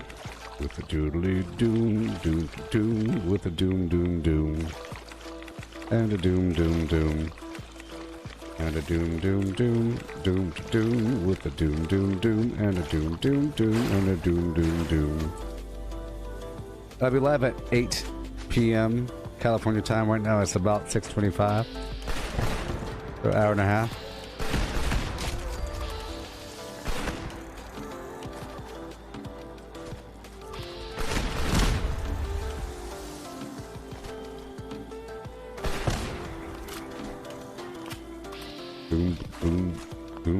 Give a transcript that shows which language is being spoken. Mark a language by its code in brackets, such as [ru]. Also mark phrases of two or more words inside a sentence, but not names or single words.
[en] With a doodly doom doom doom, with a doom doom doom, and a doom doom doom, and a doom doom doom doom doom, with a doom doom doom, and a doom doom doom, and a doom doom doom. I'll be live at 8 p.m. California time right now. It's about 6:25. So an hour and a half. Boom, boom, boom.